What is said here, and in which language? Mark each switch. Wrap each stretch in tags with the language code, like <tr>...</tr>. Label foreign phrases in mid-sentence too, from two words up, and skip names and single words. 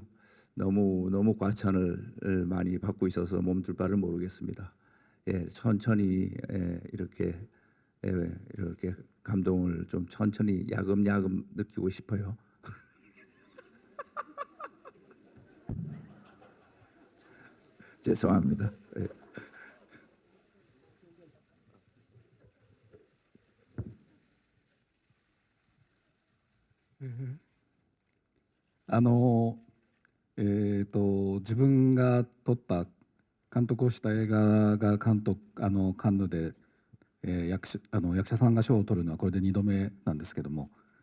<ko>너무 과찬을 많이 받고 있어서 몸둘 바를 모르겠습니다. 예, 천천히 이렇게 이렇게 감동을 좀 천천히 야금야금 느끼고 싶어요. 죄송합니다.</ko> <ja>自分が撮った監督をした映画がカンヌで、役者さんが賞を取るのはこれで2度目なんですけども、</ja>